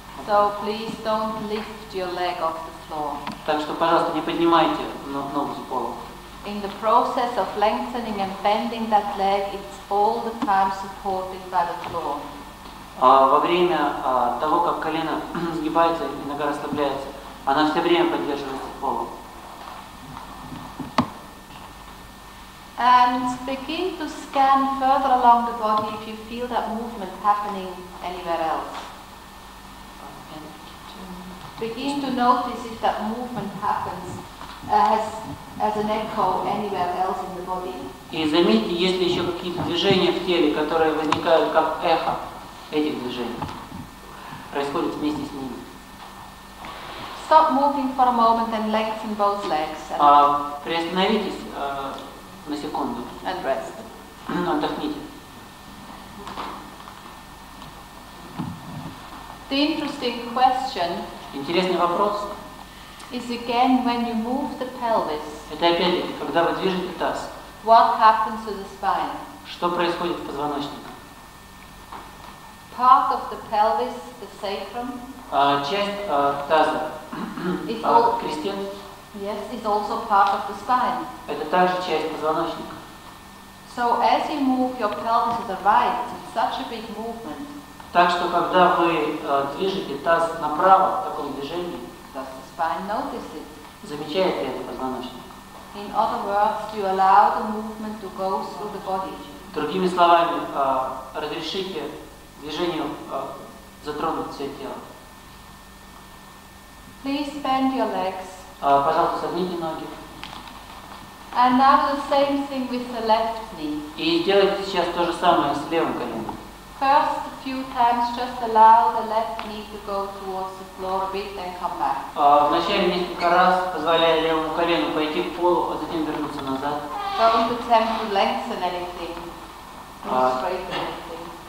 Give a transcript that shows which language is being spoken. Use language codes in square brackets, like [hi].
[en] So please don't lift your leg off the floor. [ru] Так что, пожалуйста, не поднимайте ногу с пола. [en] In the process of lengthening and bending that leg, it's all the time supported by the floor. [ru] Во время того, как колено сгибается и нога расслабляется, она все время поддерживается полом. [en] And begin to scan further along the body if you feel that movement happening anywhere else. Begin to notice if that movement happens as an echo anywhere else in the body. [ru] И заметьте, есть ли еще какие-то движения в теле, которые возникают как эхо этих движений, происходят вместе с ними. [en] Stop moving for a moment and lengthen both legs [ru] Приостановитесь на секунду, [en] and rest. [ru] отдохните. [en] The interesting question [ru] Интересный вопрос. [en] Is again when you move the pelvis, [ru] Это опять-таки, когда вы движете таз, [en] what happens to the spine? [ru] что происходит с позвоночником? [en] Part of the pelvis, the sacrum, [ru] Часть таза, [en] is, al- [ru] крестец, [en] yes, is also part of the spine. [ru] это также часть позвоночника. [en] So as you move your pelvis to the right, it's such a big movement. [ru] Так что, когда вы движете таз направо в таком движении, [en] Does the spine notice it? [ru] замечает ли это позвоночник? [en] In other words, you allow the movement to go through the body. [ru] Другими словами, разрешите движению затронуть все тело. [en] Please bend your legs. [ru] Пожалуйста, согните ноги. [en] And now the same thing with the left knee. [ru] И сделайте сейчас то же самое с левым коленом. [en] First, a few times, just allow the left knee to go towards the floor a bit, then come back. [ru] Вначале несколько раз позволяя левому колену пойти к полу, а затем вернуться назад. [en] Don't attempt to lengthen anything, or straighten anything.